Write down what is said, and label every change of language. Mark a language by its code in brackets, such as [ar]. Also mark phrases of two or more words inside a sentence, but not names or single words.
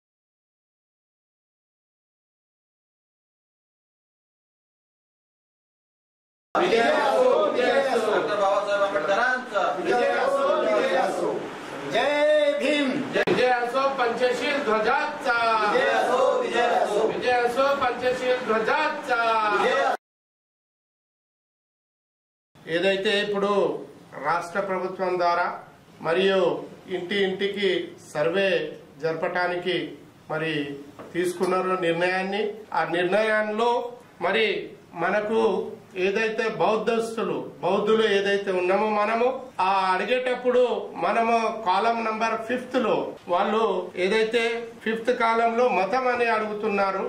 [mr] डॉक्टर बाबासाहेब आंबेडकरांचा जय भीम. विजय असो पंचशील ध्वजाचा विजय असो पंचशील ध्वजाचा. [te] ఏదైతే ఇప్పుడు రాష్ట్ర ప్రభుత్వం ద్వారా మరియు ఇంటికి సర్వే జరపడానికి మరి తీసుకున్నారు నిర్ణయాన్ని. ఆ నిర్ణయంలో మరి మనకు ఏదైతే బౌద్ధులు ఏదైతే ఉన్నామో మనము ఆ అడిగేటప్పుడు మనము [en] column number [te] 5th లో వాళ్ళు ఏదైతే 5th కాలంలో మతం అని అడుగుతున్నారు.